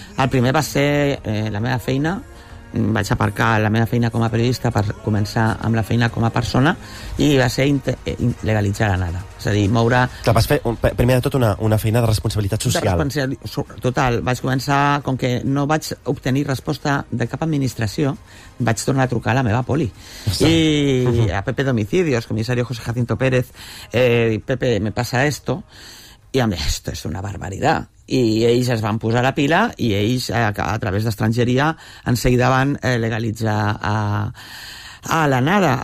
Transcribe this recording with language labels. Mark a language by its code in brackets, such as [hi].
[ca] El primer va ser la meva feina. Vaig aparcar la meva feina com a periodista per començar amb la feina com a persona, i va ser legalitzar la nada. És a dir, moure... Clar, vas fer, primer de tot, una feina de responsabilitat social. Total, vaig començar, com que no vaig obtenir resposta de cap administració, vaig tornar a trucar a la meva poli. Sí. I a Pepe d'Homicidios, comissari José Jacinto Pérez, Pepe, [es] me pasa esto, [ca] i a mi, [es] esto es una barbaridad. [ca] I ells es van posar la pila i ells, a través d'estrangeria, en seguida van legalitzar a la nada.